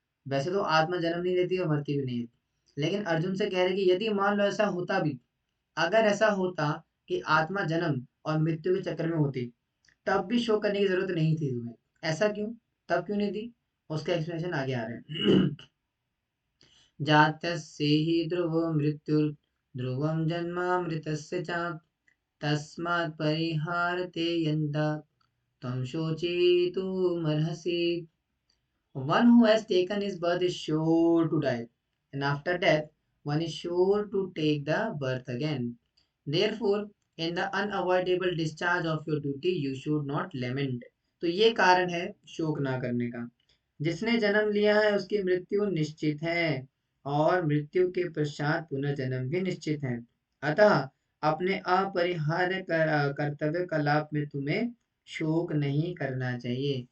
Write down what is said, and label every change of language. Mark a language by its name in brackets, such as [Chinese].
[Hindi] वैसे तो आत्मा जन्म नहीं लेती और मरती भी नहीं है, लेकिन अर्जुन से कह रहे हैं कि यदि मान लो ऐसा होता भी, अगर ऐसा होता कि आत्मा जन्म और मृत्यु के चक्कर में होती, तब भी शोक करने की जरूरत नहीं थी तुम्हें। ऐसा क्यों, तब क्यों नहीं थी, उसका एक्सप्लेनेशन आगे आ रहा है। [Sanskrit] जातस्य हि ध्रुवो मृत्युर् ध्रुवं जन्मामृतस्य च तस्मात् परिहारते यन्ता त्वं शोचितुमर्हसि। [English] One who has taken his birth is sure to die, and after death, one is sure to take the birth again. Therefore, in the unavoidable discharge of your duty, you should not lament. [Hindi] तो ये कारण है शोक ना करने का। जिसने जन्म लिया है उसकी मृत्यु निश्चित है, और मृत्यु के पश्चात पुनर्जन्म भी निश्चित है। अतः अपने अपरिहार्य कर्तव्य कलाप में तुम्हें शोक नहीं करना चाहिए।